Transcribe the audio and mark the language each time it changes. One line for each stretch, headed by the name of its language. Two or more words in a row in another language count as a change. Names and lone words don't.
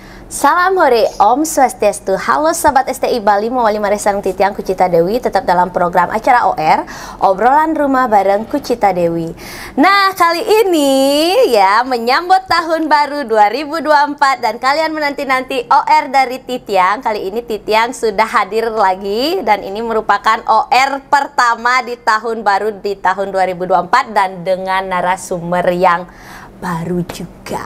Indonesian: Salam hore, Om Swastiastu. Halo sahabat
Balinese: STI Bali, mewali maresang titiang Kucita Dewi,
Indonesian: tetap dalam program acara OR, obrolan rumah bareng Kucita Dewi. Nah, kali ini ya menyambut tahun baru 2024 dan kalian menanti-nanti OR dari Titiang. Kali ini Titiang sudah hadir lagi dan ini merupakan OR pertama di tahun baru di tahun 2024 dan dengan narasumber yang baru juga.